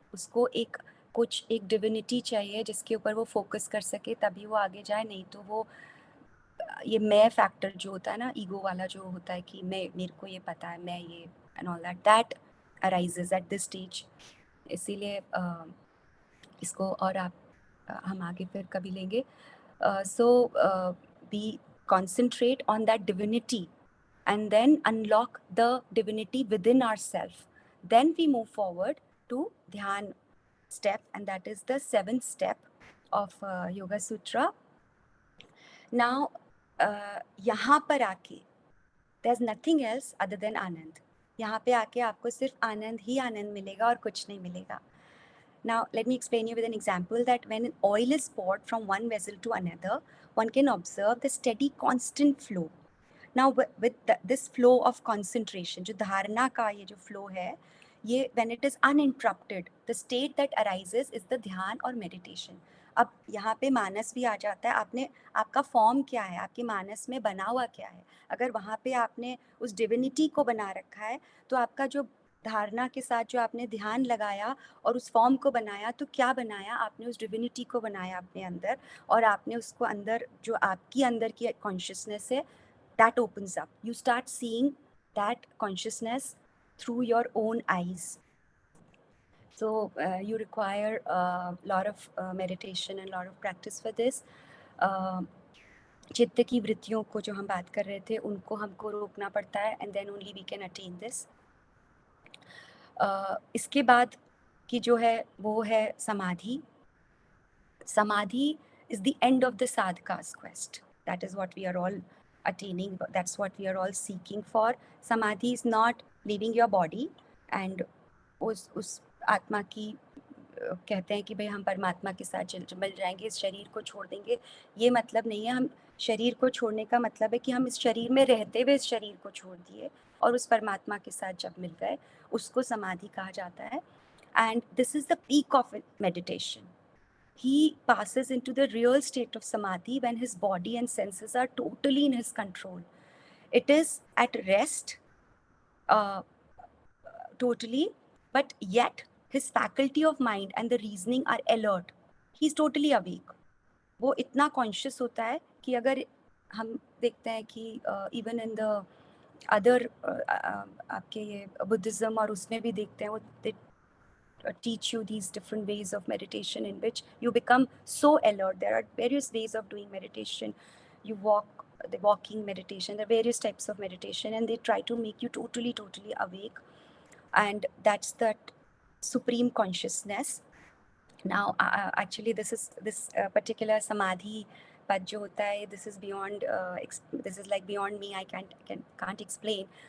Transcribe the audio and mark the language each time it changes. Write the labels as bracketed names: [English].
[Hindi] उसको एक divinity चाहिए जिसके ऊपर वो focus कर सके, तभी वो आगे जाए. नहीं तो वो ये मैं फैक्टर जो होता है ना, ईगो वाला जो होता है कि मेरे को ये पता है, मैं ये and all that arises at this stage. इसीलिए इसको और हम आगे फिर कभी लेंगे. [English] So we concentrate on that divinity and then unlock the divinity within ourselves. Then we move forward to dhyan step, and that is the 7th step of Yoga Sutra. Now [Hindi] यहाँ पर आके [English] there's nothing else other than anand. [Hindi] यहाँ पे आके आपको सिर्फ आनंद ही आनंद मिलेगा और कुछ नहीं मिलेगा. [English] Now let me explain you with an example that when oil is poured from one vessel to another, one can observe the steady constant flow. Now with this flow of concentration, [Hindi] जो धारणा का ये जो flow है, [English] ये when it is uninterrupted, the state that arises is the dhyan और meditation. [Hindi] अब यहाँ पे मानस भी आ जाता है. आपका फॉर्म क्या है, आपके मानस में बना हुआ क्या है. अगर वहाँ पे आपने उस डिविनिटी को बना रखा है, तो आपका जो धारणा के साथ जो आपने ध्यान लगाया और उस फॉर्म को बनाया, तो क्या बनाया आपने, उस डिविनिटी को बनाया अपने अंदर, और आपने उसको अंदर जो आपकी अंदर की कॉन्शियसनेस है, [English] that opens up. You start seeing that consciousness through your own eyes. So you require a lot of meditation and a lot of practice for this. [Hindi] चित्त की वृत्तियों को जो हम बात कर रहे थे, उनको हमको रोकना पड़ता है, [English] and then only we can attain this. [Hindi] इसके बाद की जो है वो है समाधि. [English] Samadhi is the end of the sadhaka's quest. That is what we are all attaining. That's what we are all seeking for. Samadhi is not leaving your body and [Hindi] उस आत्मा की कहते हैं कि भाई हम परमात्मा के साथ मिल जाएंगे, इस शरीर को छोड़ देंगे. ये मतलब नहीं है. हम शरीर को छोड़ने का मतलब है कि हम इस शरीर में रहते हुए इस शरीर को छोड़ दिए और उस परमात्मा के साथ जब मिल गए, उसको समाधि कहा जाता है. [English] And this is the peak of meditation. He passes into the real state of samadhi when his body and senses are totally in his control. It is at rest totally, but yet his faculty of mind and the reasoning are alert. He is totally awake. [Hindi] वो इतना conscious होता है कि अगर हम देखते हैं कि [English] even in the other [Hindi] आपके ये बुद्धिज्म और उसमें भी देखते हैं, वो [English] teach you these different ways of meditation in which you become so alert. There are various ways of doing meditation. You walk, the walking meditation, there are various types of meditation, and they try to make you totally awake. And that's that supreme consciousness. Now, actually, this particular samadhi pad [Hindi] jo hota hai, [English] this is beyond, this is like beyond me. I can't explain.